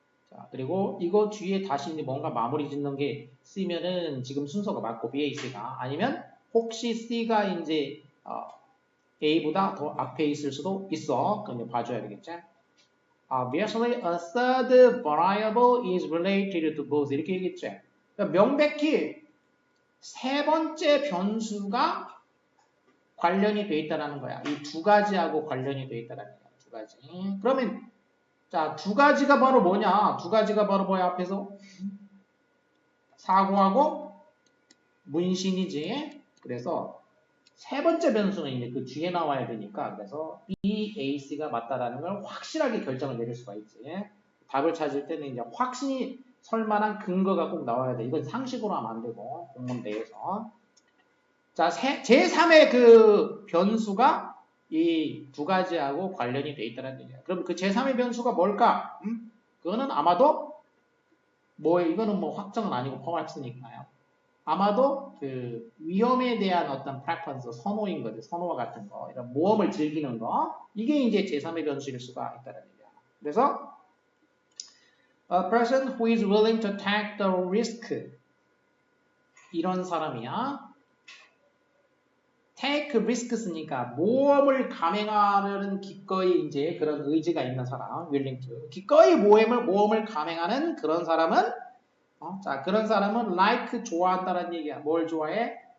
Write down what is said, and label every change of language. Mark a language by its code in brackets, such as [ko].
[ko] 자, 그리고 이거 뒤에 다시 뭔가 마무리 짓는 게 쓰면은 지금 순서가 맞고 B에 있으니까 아니면 혹시 C가 이제 A보다 더 앞에 있을 수도 있어. 그럼 봐줘야 되겠지. [en] Obviously, a third variable is related to both. [ko] 이렇게 얘기했죠. 그러니까 명백히 세 번째 변수가 관련이 돼 있다는 거야. 이 두 가지하고 관련이 돼 있다는 거야. 두 가지. 그러면 자, 두 가지가 바로 뭐냐? 두 가지가 바로 뭐야? 앞에서 사고하고 문신이지. 그래서 세 번째 변수는 이제 그 뒤에 나와야 되니까 그래서 B, A, C가 맞다라는 걸 확실하게 결정을 내릴 수가 있지. 답을 찾을 때는 이제 확신이 설만한 근거가 꼭 나와야 돼. 이건 상식으로 하면 안 되고 공문 내에서. 자, 제3의 그 변수가 이 두 가지하고 관련이 돼 있다는 얘기야. 그럼 그 제3의 변수가 뭘까? 그거는 아마도 이거는 뭐 확정은 아니고 퍼헙스니까요. 아마도 그 위험에 대한 어떤 preference, 선호인 거죠. 선호와 같은 거. 이런 모험을 즐기는 거. 이게 이제 제3의 변수일 수가 있다는 얘기야. 그래서 [en] a person who is willing to take the risk. [ko] 이런 사람이야. [en] take risk [ko] 쓰니까 모험을 감행하려는 기꺼이 이제 그런 의지가 있는 사람. [en] willing to. [ko] 기꺼이 모험을 감행하는 그런 사람은 자, 그런 사람은 like 좋아한다는 얘기야. 뭘 좋아해?